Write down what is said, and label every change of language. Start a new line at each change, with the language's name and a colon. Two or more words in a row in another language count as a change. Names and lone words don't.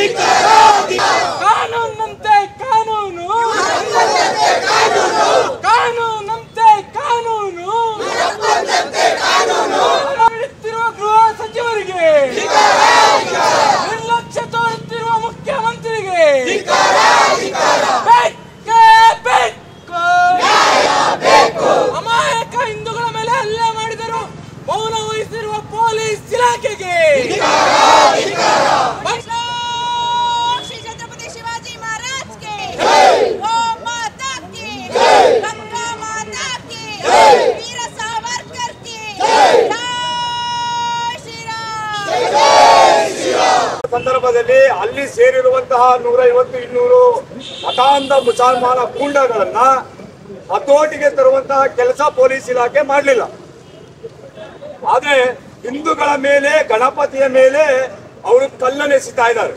Kannada: ಕಾನೂನಂತೆ ಕಾನೂನು ಕಾನೂನಂತೆ ಕಾನೂನು ನೀಡುತ್ತಿರುವ ಗೃಹ ಸಚಿವರಿಗೆ ನಿರ್ಲಕ್ಷ್ಯ ತೋರುತ್ತಿರುವ ಮುಖ್ಯಮಂತ್ರಿಗೆ ಅಮಾಯಕ ಹಿಂದೂಗಳ ಮೇಲೆ ಹಲ್ಲೆ ಮಾಡಿದರು ಮೌನ ವಹಿಸಿರುವ ಪೊಲೀಸ್ ಇಲಾಖೆಗೆ
Hindi: श्री छत्रपति शिवाजी महाराज के गौ माता की गंगा माता की वीर सावरकर की जय श्री राम।
Kannada: ಸಂದರ್ಭದಲ್ಲಿ ಅಲ್ಲಿ ಸೇರಿರುವಂತಹ 150-200 ಮತಾಂಧ ಮುಸಲ್ಮಾನ ಗೂಂಡಗಳನ್ನ ಹತೋಟಿಗೆ ತರುವಂತಹ ಕೆಲಸ ಪೊಲೀಸ್ ಇಲಾಖೆ ಮಾಡಲಿಲ್ಲ. ಆದ್ರೆ ಹಿಂದೂಗಳ ಮೇಲೆ ಗಣಪತಿಯ ಮೇಲೆ ಅವರು ಕಲ್ಲನ್ನೆಸಿತಾ ಇದ್ದಾರೆ.